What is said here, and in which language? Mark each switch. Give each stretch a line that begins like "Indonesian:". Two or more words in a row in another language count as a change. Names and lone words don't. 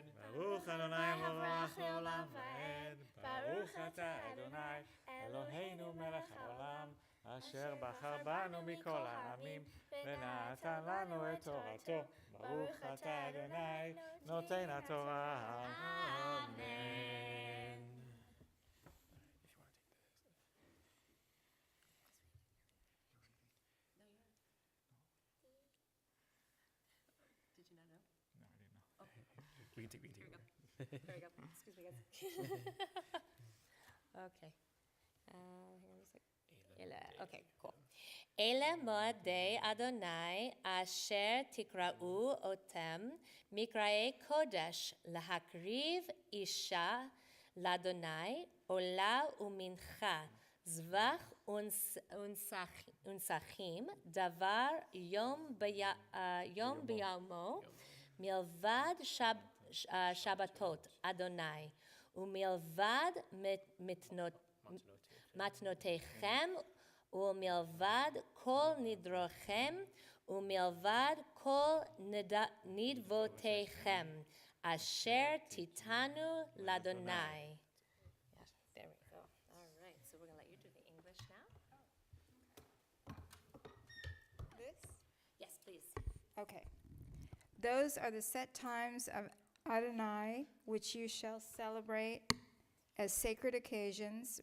Hebrew: ברוך אדוני המבורך לעולם ועד. ברוך אתה אדוני אלוהינו מלך העולם אשר בחר בנו מכל העמים ונתן לנו את תורתו. ברוך אתה אדוני נותן התורה. Amen.
English: Did you not know? No, I didn't know. Oh. We can take Here we it. go. There we go. Excuse me, guys. Okay. Here was it. Okay, cool.
Hebrew: אלה מועדי אדוני אשר תקראו אותם מקראי קודש להקריב אשה לאדוני עולה ומנחה זבח ונסכים דבר יום ביומו מלבד שבתות אדוני ומלבד מתנותיכם ומלבד כל נדרוכם ומלבד כל נדבותיכם אשר תיתנו לאדוני.
English: There we go. All right, so we're going to let you do the English now. This? Yes, please. Okay. Those are the set times of Adonai, which you shall celebrate as sacred occasions.